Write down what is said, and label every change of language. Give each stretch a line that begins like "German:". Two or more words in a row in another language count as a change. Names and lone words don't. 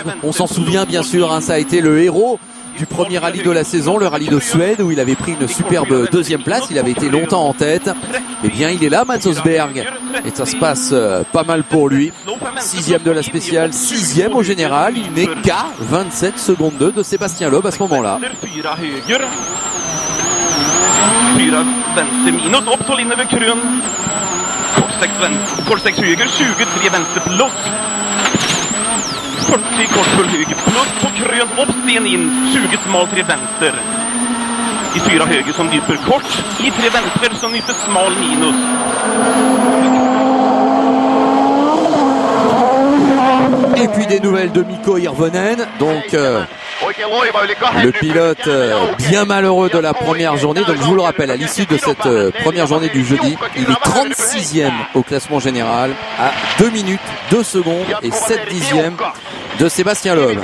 French: On s'en souvient bien sûr, ça a été le héros du premier rallye de la saison, le rallye de Suède, où il avait pris une superbe deuxième place. Il avait été longtemps en tête. Eh bien, il est là, Mats Østberg, et ça se passe pas mal pour lui. 6e de la spéciale, 6e au général. Il n'est qu'à 27 secondes 2 de Sébastien Loeb à ce moment-là.
Swedish: Korssex höger, 23 vänster plus. 40 kors för höger plus på krön, uppsten in, 20 smal 3 vänster. I 4 höger som nyper kort, i 3 vänster som nyper smal minus.
French: Et puis des nouvelles de Mikko Hirvonen, donc le pilote bien malheureux de la première journée. Donc je vous le rappelle, à l'issue de cette première journée du jeudi, il est 36e au classement général à 2 minutes, 2 secondes et 7 dixièmes de Sébastien Loeb.